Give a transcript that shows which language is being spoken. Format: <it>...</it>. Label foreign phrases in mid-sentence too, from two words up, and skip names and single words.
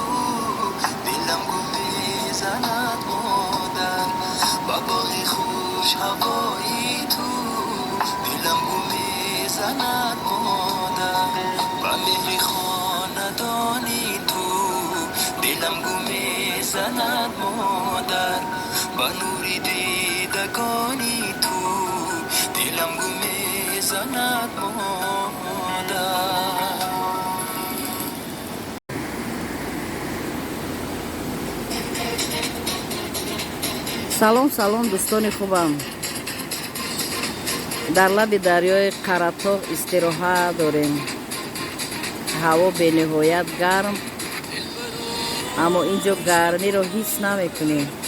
<tg>дилам гум мезанад модар ва боғи хушҳавои ту дилам гум мезанад модар ва меҳри хонадони ту дилам гум мезанад модар ва нури дидагони ту дилам гум мезанад модар. салом салом дӯстони хубам. дар лаби дарёи қаратоғ истироҳат дорем. ҳаво бениҳоят гарм, аммо ин ҷо гармиро ҳис намекунем.</tg>